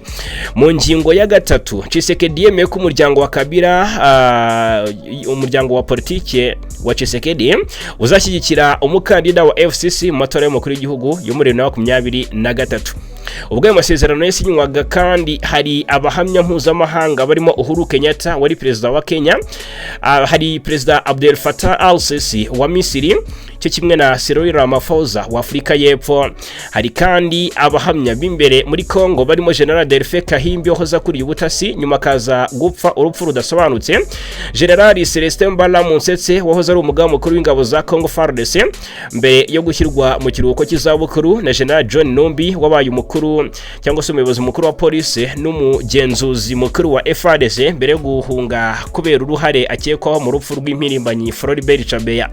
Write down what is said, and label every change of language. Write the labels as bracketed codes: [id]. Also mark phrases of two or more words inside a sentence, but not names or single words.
[rw] Mu ngingo ya gatatu Tshisekedi yemeye ko umuryango wa Kabila, umuryango wa Politike wa Tshisekedi uzashyigikira umukandida wa FCC mu matora y'umukuru w'igihugu yo muri 2023. Ubwo ayo masezerano yasinywaga kandi hari abahamya mpuzamahanga barimo Uhuru Kenyatta wari perezida wa Kenya, hari perezida Abdel Fattah al-Sisi wa Misiri, cyo kimwe na Cyril Ramaphosa wa Afrika y'Epfo. Hari kandi abahamya b'imbere muri Kongo barimo General Delphin Kahimbi wahoza kuri ubutasi nyuma kaza gupfa urupfu rudasobanutse, General Celestin Mbala Munsetse wahoza ari umugaba mukuru w'ingabo za Congo FARDC mbere yo gushyirwa mu kiruhuko cy'izabukuru, na General John Numbi wabaye umukuru cyangwa se umuyobozi mukuru wa polisi n'umugenzuzi mukuru wa FARDC mbere yo guhunga kubera uruhare akekwaho mu rupfu rw'impirimbanyi Floribert Chabeya.